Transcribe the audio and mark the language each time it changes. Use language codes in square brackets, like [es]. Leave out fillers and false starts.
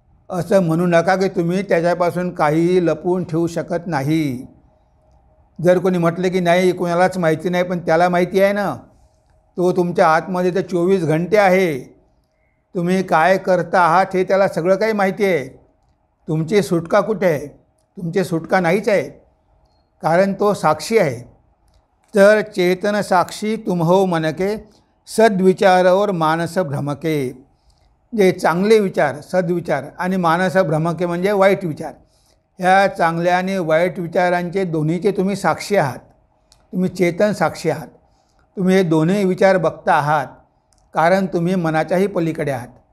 [mr] असं म्हणू नका की तुम्ही त्याच्यापासून काहीही लपवून ठेवू शकत नाही. जर कोणी म्हटलं की नाही कोणालाच माहिती नाही, पण त्याला माहिती आहे ना, तो तुमच्या आतमध्ये ते 24 घंटे आहे. तुम्ही काय करता आहात हे त्याला सगळं काही माहिती आहे. तुमची सुटका कुठे आहे? तुमची सुटका नाहीच आहे, कारण तो साक्षी आहे. [hi] तर चेतन साक्षी तुम्हो मनके सद्विचार और मानस भ्रमके. [mr] जे चांगले विचार, सद्विचार, आणि [hi] मानस भ्रमके [mr] म्हणजे वाईट विचार, ह्या चांगल्या आणि वाईट विचारांचे दोन्हीचे तुम्ही साक्षी आहात. तुम्ही चेतन साक्षी आहात. तुम्ही हे दोन्ही विचार बघता आहात, कारण तुम्ही मनाच्याही पलीकडे आहात.